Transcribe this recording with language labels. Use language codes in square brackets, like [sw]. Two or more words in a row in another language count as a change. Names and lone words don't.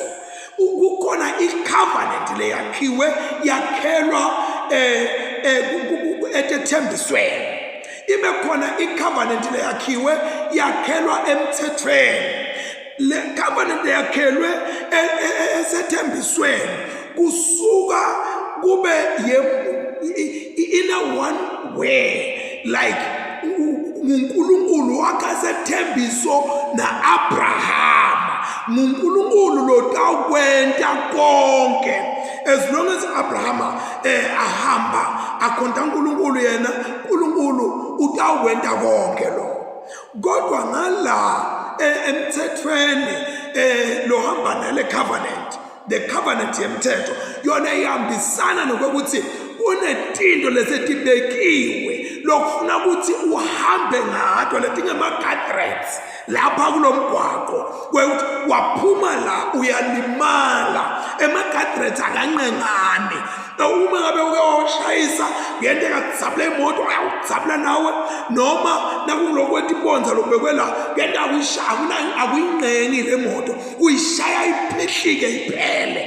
[ss] Kukhona icovenant leyakhiwe yakhelwa etethembisweni, ibe khona icovenant leyakhiwe yakhelwa emthethweni. Le covenant yakhelwe esethembisweni kusuka kube [en] in a one way, [ss] like uNkulunkulu wakasethembiso na Abraham, uNkulunkulu lotawukwenta konke. [en] As long as [ss] Abraham ahamba akhonta uNkulunkulu, yena uNkulunkulu utawukwenta konke lo. Kodwa ngala emthethweni lohamba nale covenant, [en] the covenant [ss] yemthetho yona ihambisana nokuthi kunetinto lesetibekiwe lokufuna ukuthi uhambe ngato letingema-guardrails lapha kulomgwaqo kwekuthi waphuma la uyalimala. Ema-guardrails akanqengane. Uma ngabe uke washayisa ngento engakudzabula imoto ayawudzabula nawe, noma nakulokwetha ibonza lobekwe la ngento akuyingqengi le moto, uyishaya iphihlike iphele.